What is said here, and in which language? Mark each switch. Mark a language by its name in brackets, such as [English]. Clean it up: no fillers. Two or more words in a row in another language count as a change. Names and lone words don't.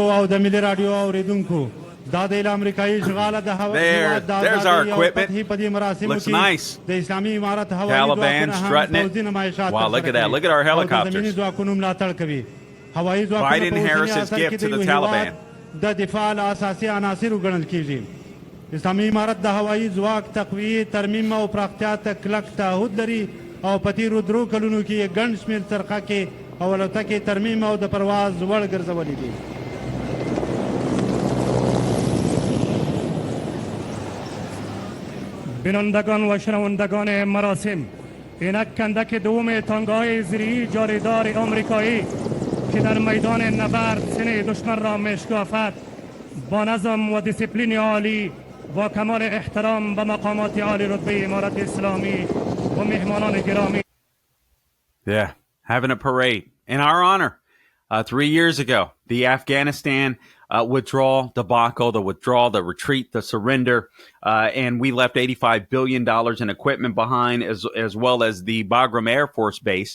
[English] our equipment. Looks nice. Taliban strutting it. Wow, look at that. Look at our helicopters. Biden-Harris's gift to the Taliban. [Pashto] اسلامي امارت د هوایي ځواک تقویې ترمیم او پراختیا ته کلک تعهد لري او په تیرو درو کلونو کې ګڼ شمېر څرخه کې او الوتکې ترمیم او د پرواز وړ ګرځولې دي. [Persian] بینندگان و شنوندگان مراسم، اینک کندک دوم تانگاهای زیری جاریدار آمریکایی که در میدان نبرد سینه دشمن را میشکافد با نظم و دیسیپلین عالی و کمال احترام به مقامات عالی رتبه امارت اسلامی و مهمانان گرامی. [English] Yeah, having a parade in our honor. 3 years ago, the Afghanistan withdrawal debacle, the withdrawal, the retreat, the surrender, and we left $85 billion in equipment behind, as well as the Bagram Air Force Base.